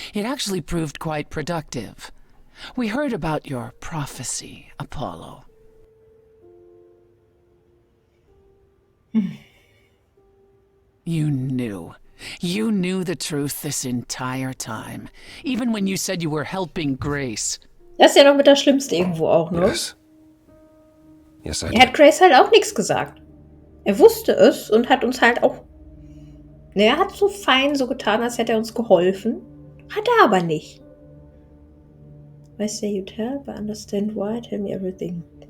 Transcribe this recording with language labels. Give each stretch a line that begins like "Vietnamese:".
English: It actually proved quite productive. We heard about your prophecy, Apollo. You knew. You knew the truth this entire time. Even when you said you were helping Grace.
German: Das ist ja noch mit das Schlimmste irgendwo auch, ne?
English: Yes. Yes, I
German: Er
English: did.
German: hat Grace halt auch nichts gesagt. Er wusste es und hat uns halt auch. Ne, er hat so fein so getan, als hätte er uns geholfen. Hat er aber nicht.
English: I say you tell, but understand why, tell me everything.